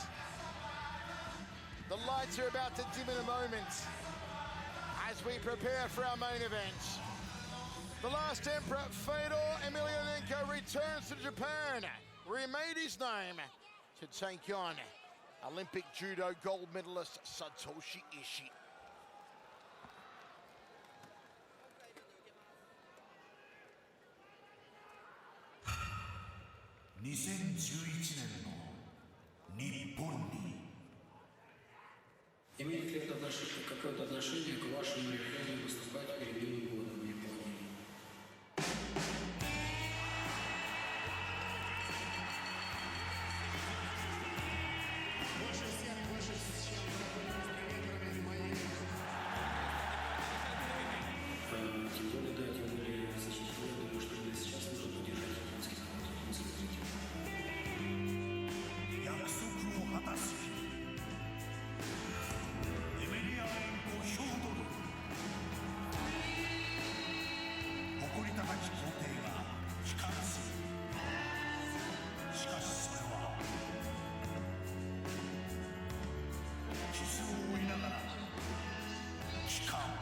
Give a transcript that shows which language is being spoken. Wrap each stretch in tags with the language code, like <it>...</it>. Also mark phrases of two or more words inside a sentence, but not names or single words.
<en>The lights are about to dim in a moment as we prepare for our main event. The last emperor, Fedor Emelianenko, returns to Japan, where he made his name to take on Olympic judo gold medalist Satoshi Ishii.</en> <ja>2011年の日本に</ja> <ru>Имеет ли это какое-то отношение к вашему решению выступать перед Новым годом в Японии? Тем более, да, тем более сейчас, я думаю, что именно сейчас нужно поддержать японский зрителей.</ru> <ja>約束を果たす日エメリアンコ・ヒョードル誇り高き皇帝が帰還する。しかしそれは傷を負いながら帰還。</ja>